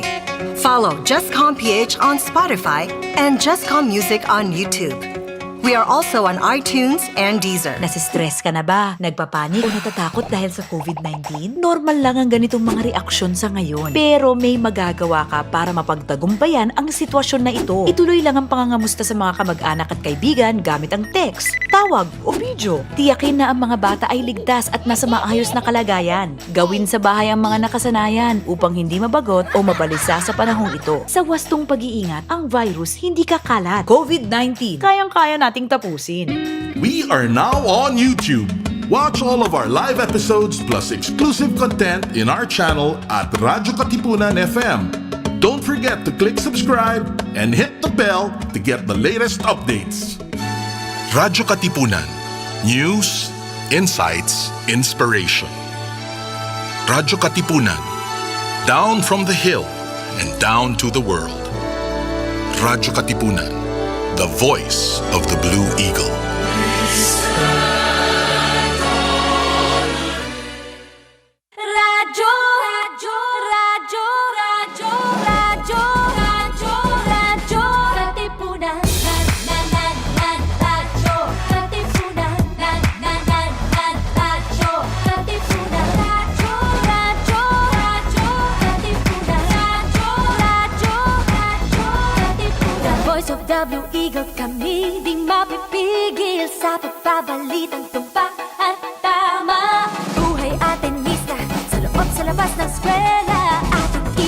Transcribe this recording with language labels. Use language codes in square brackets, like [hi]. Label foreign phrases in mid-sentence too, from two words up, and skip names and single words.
[en] Follow jescom.ph on Spotify and Jescom Music on YouTube. We are also on iTunes and Deezer. [tl] Nasistress ka na ba? Nagpapanik o natatakot dahil sa COVID-19? Normal lang ang ganitong mga reaksyon sa ngayon. Pero may magagawa ka para mapagtagumpayan ang sitwasyon na ito. Ituloy lang ang pangangamusta sa mga kamag-anak at kaibigan gamit ang text, tawag o video. Tiyakin na ang mga bata ay ligtas at nasa maayos na kalagayan. Gawin sa bahay ang mga nakasanayan upang hindi mabagot o mabalisa sa panahong ito. Sa wastong pag-iingat, ang virus hindi kakalat. COVID-19, kayang-kaya nating tapusin. [en] We are now on YouTube. Watch all of our live episodes plus exclusive content in our channel at radyo-katipunan FM. Don't forget to click subscribe and hit the bell to get the latest updates. Radyo-Katipunan. News, insights, inspiration. Radyo-Katipunan. Down from the hill and down to the world. Radyo-Katipunan. The voice of the Blue Eagle. Radyo, radyo, radyo, radyo, radyo, radyo, radyo, Katipunan. Radyo, Katipunan. Radyo, Katipunan. Radyo, radyo, radyo, Katipunan. Radyo, Katipunan. The voice of the Blue Eagle, [tl] kami di mapipigil sa pagbabalitang tumpak at tama. Buhay at tenista, sa loob sa labas ng eskwela, ating